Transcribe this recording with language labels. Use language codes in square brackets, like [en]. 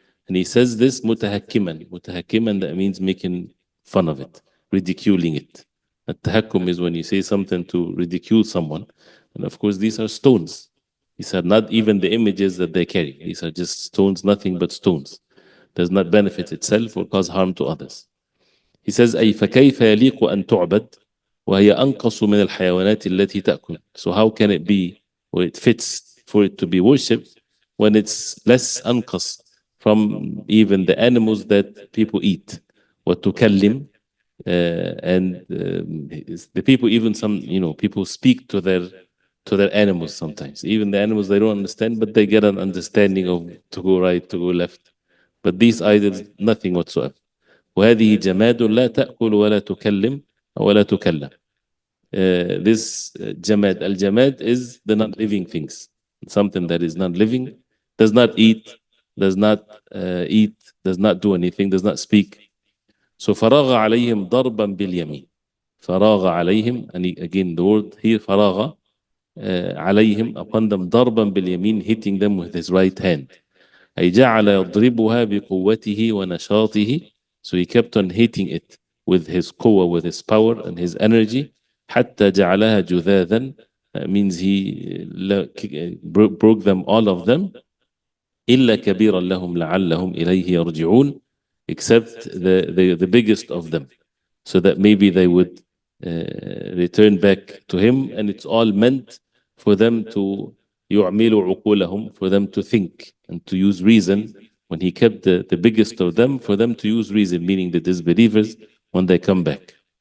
[en] And he says this متهكما. متهكما, that means making fun of it, ridiculing it. التهكم is when you say something to ridicule someone. And of course, these are stones. These are not even the images that they carry. These are just stones, nothing but stones. Does not benefit itself or cause harm to others. He says, [ar] أي فكيف يليق أن تعبد وهي أنقص من الحيوانات التي تأكل. [en] So how can it be, or it fits for it to be worshipped, when it's less أنقص from even the animals that people eat? [ar] وتكلم, [en] and the people, even some, people speak to their animals sometimes. Even the animals, they don't understand, but they get an understanding of to go right, to go left. But these idols, nothing whatsoever. [ar] وهذه جماد لا تأكل ولا تكلم ولا تكلم. [en] This jamad, al-jamad is the non-living things. Something that is non-living, does not eat, does not do anything, does not speak. So [ar] فراغ عليهم ضربا باليمين. فراغ عليهم, [en] and again the word here فراغ, عليهم, upon them, [ar] ضربا باليمين, [en] hitting them with his right hand. [ar] أي جعل يضربها بقوته ونشاطه. [en] So he kept on hitting it with his قوة, with his power and his energy. [ar] حتى جعلها جذاذا. [en] That means he broke them, all of them. [ar] إلا كبيرا لهم لعلهم إليه يرجعون. [en] Except the biggest of them, so that maybe they would return back to him. And it's all meant for them to [ar] يعملوا عقولهم, [en] for them to think and to use reason. When he kept the biggest of them, for them to use reason, meaning the disbelievers, when they come back.